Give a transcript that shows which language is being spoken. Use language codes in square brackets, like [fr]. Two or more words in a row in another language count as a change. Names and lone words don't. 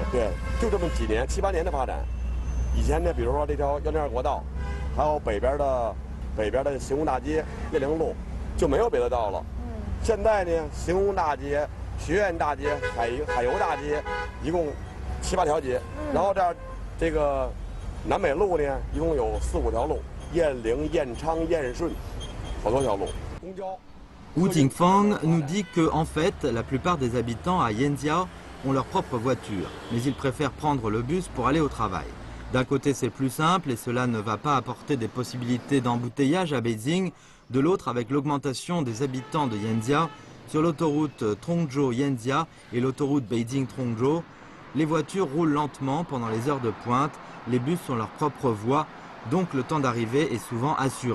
[zh] 对，就这么几年7、8年的发展。以前呢，比如说这条102国道，还有北边的行宫大街、汴梁路，就没有别的道了。现在呢，行宫大街、学院大街、海油大街，一共7、8条街。然后这个南北路呢，一共有4、5条路，燕陵、燕昌、燕顺，好多条路。公交。 [fr] Wu Jingfeng nous dit que, en fait, la plupart des habitants à Yanjiao ont leur propre voiture, mais ils préfèrent prendre le bus pour aller au travail. D'un côté, c'est plus simple et cela ne va pas apporter des possibilités d'embouteillage à Beijing. De l'autre, avec l'augmentation des habitants de Yanjiao sur l'autoroute Tongzhou-Yanjia et l'autoroute Beijing-Tongzhou, les voitures roulent lentement pendant les heures de pointe, les bus ont leur propre voie, donc le temps d'arrivée est souvent assuré.